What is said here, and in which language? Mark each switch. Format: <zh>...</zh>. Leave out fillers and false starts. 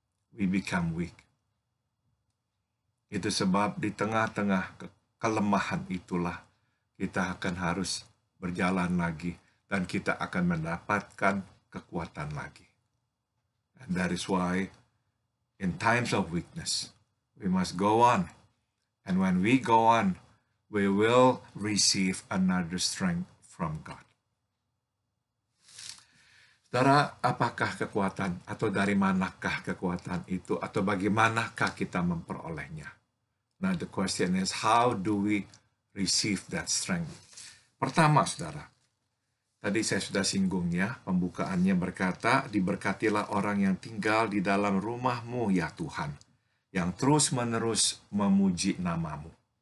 <en>We become weak.</en> <id>Itu sebab di tengah-tengah kelemahan itulah kita akan harus berjalan lagi dan kita akan mendapatkan kekuatan lagi.</id> <en>And that is why in times of weakness, we must go on. And when we go on, we will receive another strength from God.</en> <id>Saudara, apakah kekuatan atau dari manakah kekuatan itu atau bagaimanakah kita memperolehnya?</id> <en>Now the question is, how do we receive that strength?</en> <id>Pertama, saudara, tadi saya sudah singgung ya, pembukaannya berkata, diberkatilah orang yang tinggal di dalam rumah-Mu ya Tuhan, yang terus-menerus memuji nama-Mu.</id>